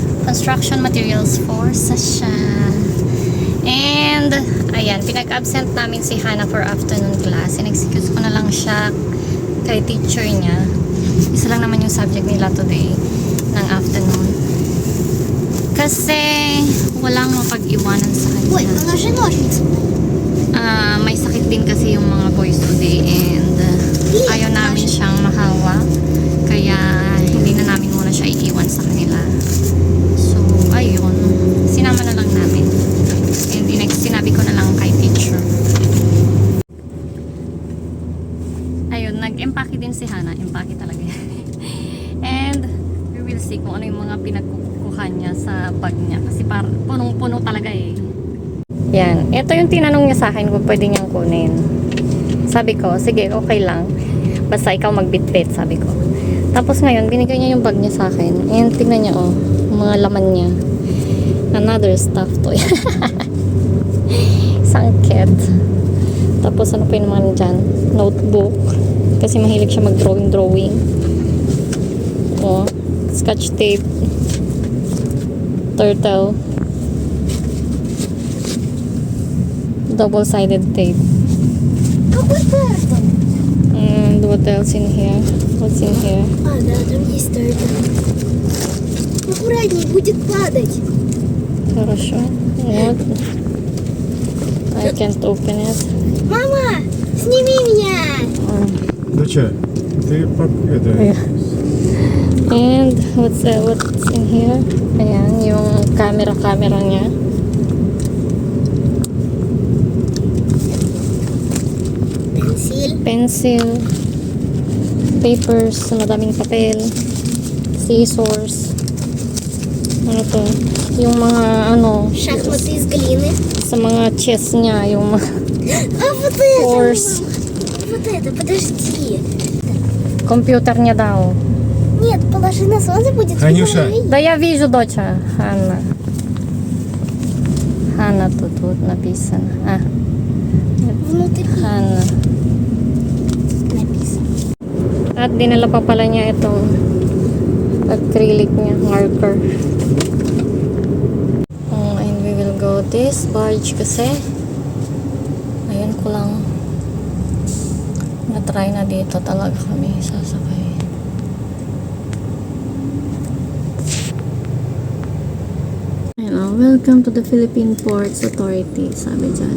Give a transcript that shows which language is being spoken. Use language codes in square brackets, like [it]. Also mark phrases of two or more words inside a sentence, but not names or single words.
[en] construction materials for Sasha. And, [tl] ayan, pinag-absent namin si Hannah [en] for afternoon class. [tl] In-excuse ko na lang siya kay teacher niya. Isa lang naman yung subject nila today ng afternoon. Kasi, walang mapag-iwanan sa kanya. [ru] Ой, положи ножницы. [tl] May sakit din kasi yung mga [en] boys today and [tl] ayaw namin siyang mahawa. Kaya, hindi na namin muna siya iiwan sa kanila. So, ayun. Sinama na lang namin. And sinabi ko na lang kay teacher. Ayun, nag-empake din si Hannah. Empake talaga yan. [en] And, we will see [tl] kung ano yung mga pinagkukuhan niya sa bag niya. Kasi punong-puno talaga eh. Yan. Ito yung tinanong niya sa akin kung pwede niyang kunin. Sabi ko, sige, okay lang. Basta ikaw magbitbit, sabi ko. Tapos ngayon, binigay niya yung bag niya sa akin. And tingnan niya, oh, mga laman niya. [en] Another stuff toy. [tl] Isang cat. Tapos ano pa yung naman dyan? Notebook. Kasi mahilig siya mag-drawing. [en] Oh, scotch tape. Turtle. Double-sided tape. [ru] Какой turtle? [en] And what else in here? What's in here? [ru] А, да, там есть turtle. Аккуратней, будет падать. Хорошо. Вот. [en] I can't open it. [ru] Мама, сними меня! Доча, ты это... [en] And what's in here? [tl] Ayan, yung camera niya. Pencil. Papers, madaming papel. Scissors. Ano to? Yung mga ano, [ru] Шахматы из глины. [tl] sa mga chess niya, yung mga [ru] А вот это! [en] Horse. [ru] мама. Вот это, подожди. [tl] computer niya daw. [ru] Нет, положи на солнце, будет Танюша. видно. Да я вижу, доча. Hanna. Hanna тут написано. Внутри Hanna. написано. [tl] At dinala pa pala niya itong acrylic niya, marker. [en] And we will go this barge [tl] kasi ayun ko lang na-try na dito talaga kami sasakay. [en] Welcome to the Philippine Ports Authority, [tl] sabi dyan.